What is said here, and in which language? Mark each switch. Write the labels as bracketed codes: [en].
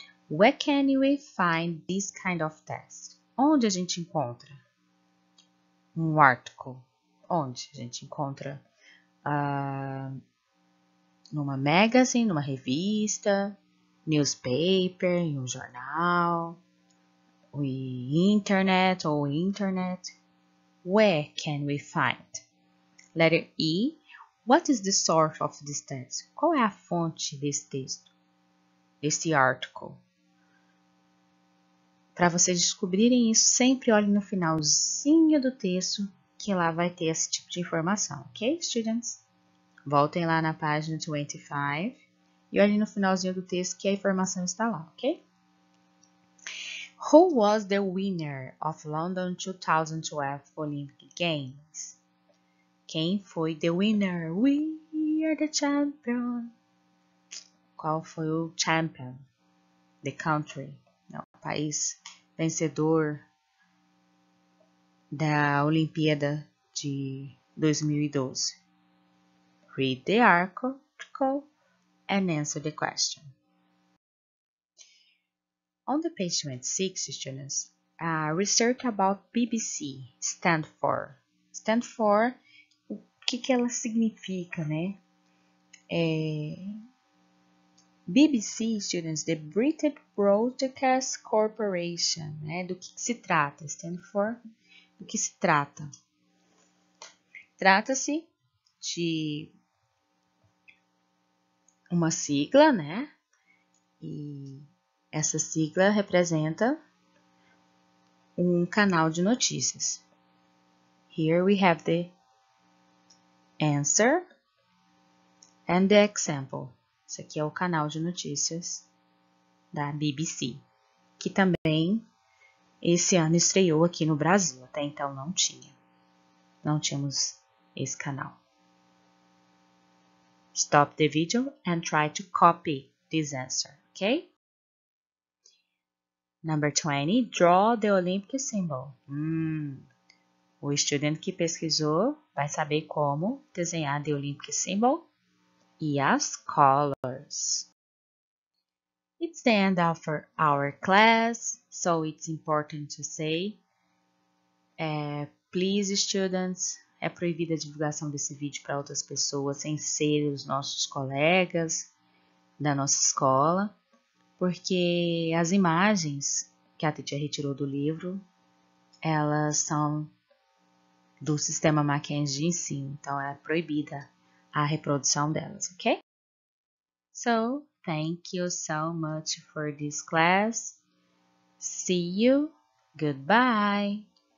[en] Where can we find this kind of text? [pt] Onde a gente encontra um article? Onde a gente encontra numa magazine, numa revista, newspaper, em um jornal, internet ou internet. [en] Where can we find? Letter E. What is the source of this text? [pt] Qual é a fonte desse texto? Desse article? Para vocês descobrirem isso, sempre olhem no finalzinho do texto, que lá vai ter esse tipo de informação, ok, students? Voltem lá na página 25 e olhem no finalzinho do texto que a informação está lá, ok? [en] Who was the winner of London 2012 Olympic Games? [pt] Quem foi [en] the winner? We are the champion. [pt] Qual foi o champion? [en] The country. [pt] Não, o país vencedor da Olimpíada de 2012. [en] Read the article and answer the question. On the page 26, students, research about BBC stand for. [pt] Stand for, o que ela significa, né? [en] BBC, students, the British Broadcast Corporation, né? [pt] Do que se trata? Stand for, do que se trata? Trata-se de uma sigla, né? E essa sigla representa um canal de notícias. [en] Here we have the answer and the example. [pt] Esse aqui é o canal de notícias da BBC, que também esse ano estreou aqui no Brasil. Até então não tínhamos esse canal. [en] Stop the video and try to copy this answer, okay? Number 20, draw the Olympic symbol. [pt] O estudante que pesquisou vai saber como desenhar the Olympic symbol e as colors. [en] It's the end of our class, so it's important to say, please students, [pt] é proibida a divulgação desse vídeo para outras pessoas sem ser os nossos colegas da nossa escola, porque as imagens que a teacher retirou do livro, elas são do sistema Mackenzie de ensino, então é proibida a reprodução delas, ok? [en] So, thank you so much for this class. See you. Goodbye.